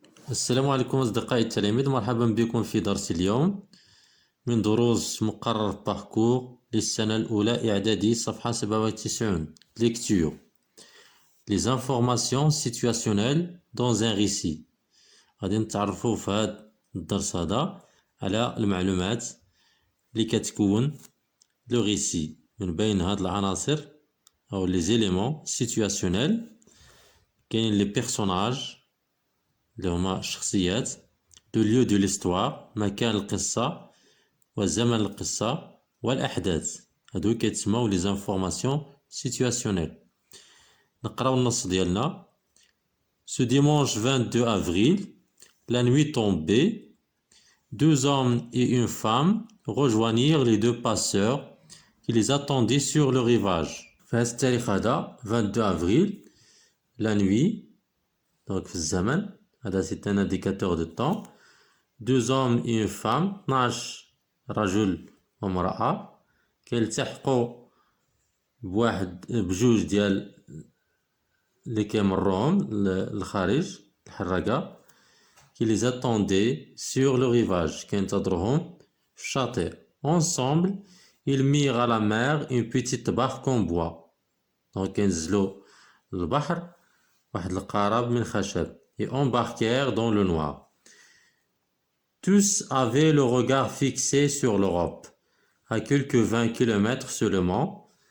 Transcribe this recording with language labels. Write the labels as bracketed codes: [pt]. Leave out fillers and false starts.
[ar] السلام عليكم أصدقائي التلاميذ، مرحبا بكم في درس اليوم من دروس مقرر باركور للسنة الأولى إعدادي صفحة 97. [fr] Lecture. Les informations situationnelles dans un récit. [ar] غادي نتعرفوا في هذا الدرس هذا على المعلومات اللي كتكون لو ريسي من بين هاد العناصر أو [fr] les éléments situationnels. [ar] كاين لي بيرسوناج اللي هما الشخصيات، [fr] لو ليو دو ليستوار [ar] مكان القصة وزمن القصة والأحداث، هادو كيتسموا [fr] لي زانفورماسيون سيتواسيونيل. [ar] نقراو النص ديالنا. [fr] Ce dimanche 22 avril, la nuit tombée, deux hommes et une femme rejoignirent les deux passeurs qui les attendaient sur le rivage. [ar] في هاد التاريخ هذا [fr] 22 avril, la nuit، donc [ar] في الزمن هذا [fr] c'est un indicateur de temps. Deux hommes et une femme، [ar] 12 رجل وامرأة كيلتحقوا بجوج ديال اللي كيمروهم للخارج الحراقة، [fr] qui les attendaient sur le rivage [ar] كينتظروهم في الشاطئ. [fr] Ensemble ils mirent à la mer une petite barque en bois، donc [ar] كينزلوا للبحر واحد القارب من خشب، [fr] et embarquèrent dans le noir. Tous avaient le regard fixé sur l'Europe, à quelques 20 kilomètres seulement.